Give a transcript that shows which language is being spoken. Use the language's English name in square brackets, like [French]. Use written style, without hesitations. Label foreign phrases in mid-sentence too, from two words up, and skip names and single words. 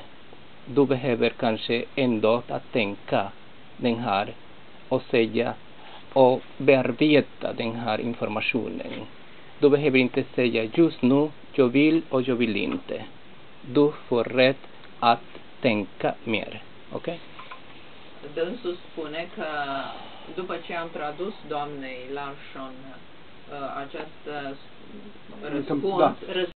[Swedish] Du behöver kanske ändå att tänka den här och säga och bearbeta den här informationen. Du behöver inte säga just nu jag vill och jag vill inte. Du får rätt att tänka mer. Ok? [Romanian] Dânsul spune că după ce am tradus doamnei Larsson acest răspuns,